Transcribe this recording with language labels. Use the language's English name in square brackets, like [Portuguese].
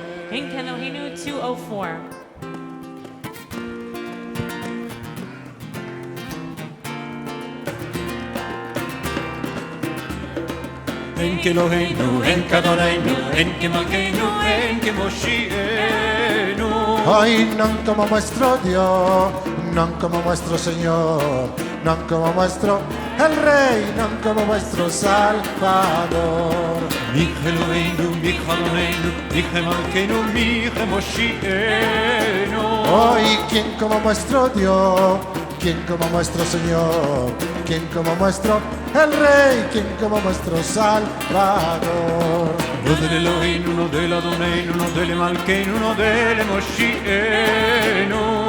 [Hebrew] In Kelohinu 204. אין כאלוהינו, אין כאדוננו, אין כמלכנו, אין כמושיענו. [Ladino] Ay, non como nuestro Dios, non como nuestro Señor, non como nuestro el Rey, non como nuestro Salvador. [Hebrew] מי כאלוהינו, מי כאדוננו, מי כמלכנו, מי כמושיענו. [Ladino] Hoy, ¿quién como nuestro Dios? ¿Quién como nuestro Señor? ¿Quién como nuestro el Rey? ¿Quién como nuestro Salvador? No del Elohim, no del Adonai, no del Malkeinu, no del Moshienu.